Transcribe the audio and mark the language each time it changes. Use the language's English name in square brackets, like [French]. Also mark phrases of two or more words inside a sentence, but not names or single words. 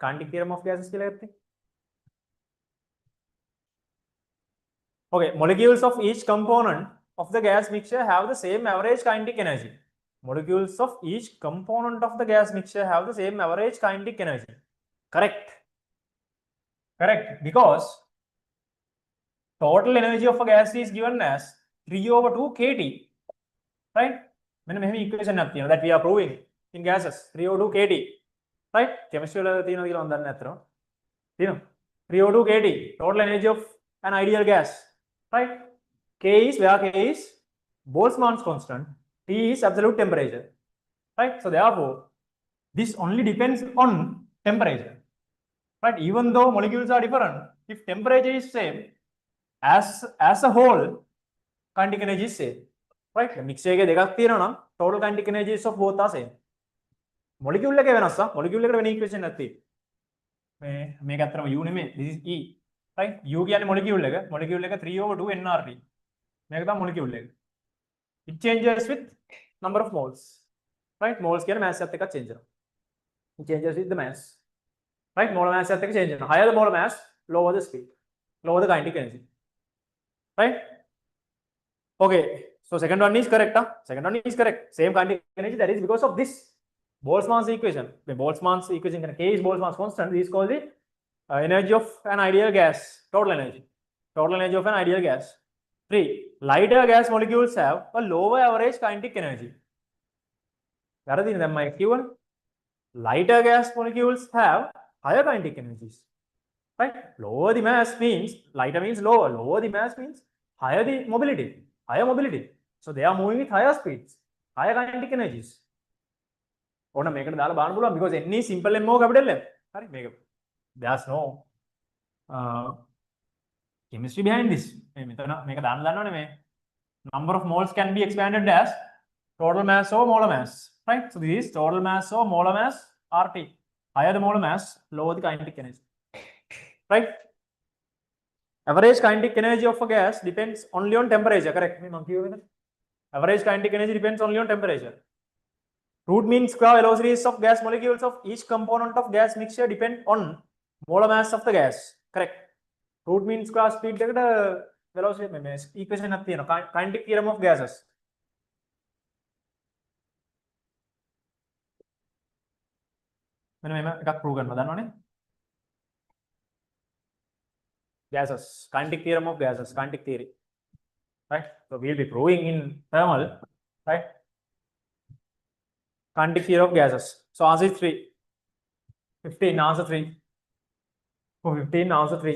[English] Kinetic theorem of gases. Okay, molecules of each component of the gas mixture have the same average kinetic energy. Molecules of each component of the gas mixture have the same average kinetic energy. Correct. Correct. Because total energy of a gas is given as 3/2 kT. Right? [Sinhala] මෙන්න මෙහෙම [English] equation [Sinhala] එකක් තියෙනවා [English] that we are proving in gases 3/2 kT. [Sinhala] Right? Chemistry වල තියෙනවා කියලා මම දන්නේ නැත්තරම. තියෙනවා. [English] 3/2 kT total energy of an ideal gas. Right? K is where K is Boltzmann's constant. T is absolute temperature. Right? So therefore, this only depends on temperature. Right? Even though molecules are different, if temperature is same, as a whole, kinetic energy is same. Right? Mixture [Sinhala] එකේ දෙකක් තියෙනවා නම් [English] total kinetic energies of both are same. [Sinhala] Molecule එකේ වෙනස් molecule එකට වෙන equation එකක් තියෙනවා. මේක අතරම U නෙමෙයි. [English] This is E. Right? U [Sinhala] කියන්නේ molecule එක. Molecule එක 3/2 nRT. මේක තමයි molecule එක. [English] It changes with number of moles. [Sinhala] Right? Moles කියන්නේ mass එකත් එක්ක change වෙනවා. [English] It changes with the mass. [Sinhala] Right? [English] Molar mass [Sinhala] එකත් එක්ක change වෙනවා. [English] Higher the molar mass, lower the speed. Lower the kinetic energy. Right? Okay. So second one is correct. Second one is correct. Same kinetic energy. That is because of this Boltzmann's equation. The Boltzmann's equation, K is Boltzmann's constant. This is called the energy of an ideal gas. Total energy. Total energy of an ideal gas. 3. Lighter gas molecules have a lower average kinetic energy. [Sinhala] වැරදිනේ දැන් මම කියවන. [English] Lighter gas molecules have higher kinetic energies. Right? Lower the mass means lighter means lower. Lower the mass means higher the mobility. Higher mobility. So they are moving with higher speeds, higher kinetic energies. [Sinhala] ඕන මේකට දාලා බලන්න පුළුවන් [English] because n is simple m or capital M. [Sinhala] හරි මේක. [English] There's no chemistry behind this. [Sinhala] මෙතන මේක දාන්න දන්නවනේ මේ [English] number of moles can be expanded as total mass over molar mass. Right? So this is total mass over molar mass RT. Higher the molar mass, lower the kinetic energy. Right? Average kinetic energy of a gas depends only on temperature. Correct? Average kinetic energy depends only on temperature. Root mean square velocities of gas molecules of each component of gas mixture depend on molar mass of the gas. Correct? Root mean square speed එකට velocity equation [Sinhala] එකක් තියෙනවා. [English] Kinetic theorem of gases. [Sinhala] මෙන්න මෙහෙම එකක් prove කරනවා දන්නවනේ. [English] Gases, kinetic theorem of gases, kinetic theory. Right? So we'll be proving in thermal, right? Kinetic theory of gases. So answer is 3. 15, answer 3. For 15, answer 3.